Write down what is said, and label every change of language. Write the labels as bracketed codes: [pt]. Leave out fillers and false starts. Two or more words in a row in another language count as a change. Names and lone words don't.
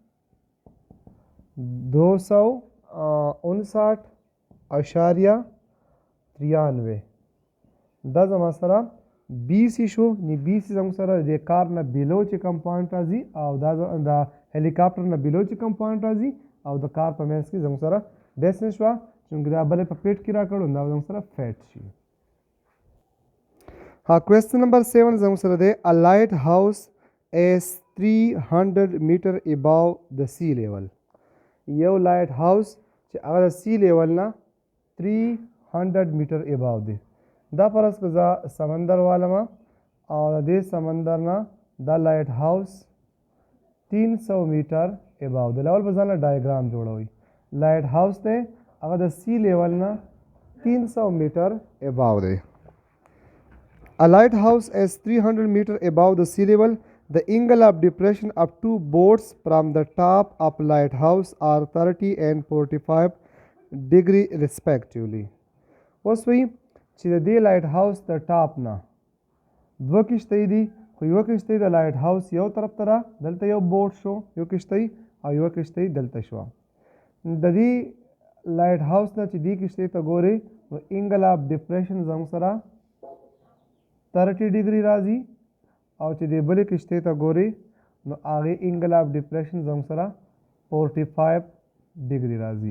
[ps] 259.93 دا زما سره BC شو نو BC زموږ سره د کار نه بیلو چې کوم پوینټ راځي او دا د هلیکاپټر نه بیلو چې کوم پوینټ راځي او د کار په منځ کې زموږ سره ډسټنس شوه چونکې دا بلې په پیټ کې راکړو دا زموږ سره فیټ شي. [en] Question number 7 [ps] زموږ سره دی [en] A lighthouse is 300 meter above the sea level. [ps] یو [en] light house [ps] چې هغه د [en] sea level [ps] نه 300 [en] meter above [ps] دی. دا فرض که زه سمندر والم او د دې سمندر نه دا [en] light house [ps] 300 [en] meter above [ps] دی. لول به ځان له ډایګرام جوړوئ. [en] light house [ps] دی هغه د [en] sea level [ps] نه 300 [en] meter above [ps] دی. [en] A lighthouse is 300 meter above the sea level. The angle of depression of two boats from the top of lighthouse are 30 and 45 degree respectively. [ps] اوس وی چې د دې [en] light house [ps] د ټاپ نه دوه کښتۍ دي خو یوه کښتۍ د [en] light house [ps] یو طرف ته دلته یو بوټ شو یو کښتۍ او یوه کښتۍ دلته شوه. د دې [en] light house [ps] نه چې دې کښتۍ ته ګورئ نو [en] angle of depression [ps] زموږ سره 30 ډیګري راځي او چې د بلې کښتۍ ته ګورئ نو هغې [en] angle of depression [ps] زموږ سره 45 ډیګري راځي.